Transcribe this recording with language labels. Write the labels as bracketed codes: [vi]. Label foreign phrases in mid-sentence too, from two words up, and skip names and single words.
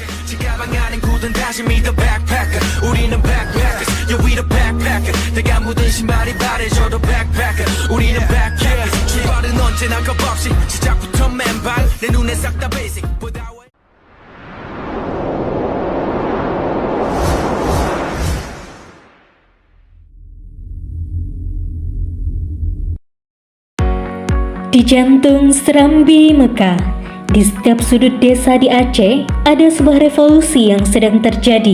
[ko] 가방 안엔 굳은 다짐이 [en] the backpacker [ko] 우리는 [en] backpackers yeah we the backpacker [ko] 내가 묻은 신발이 바래져도 backpacker 우리는 backpackers 출발은 언제나 겁없이 시작부터 맨발 내 눈에 싹 다 basic [id] Di jantung Serambi Mekah, di setiap sudut desa di Aceh, ada sebuah revolusi yang sedang terjadi.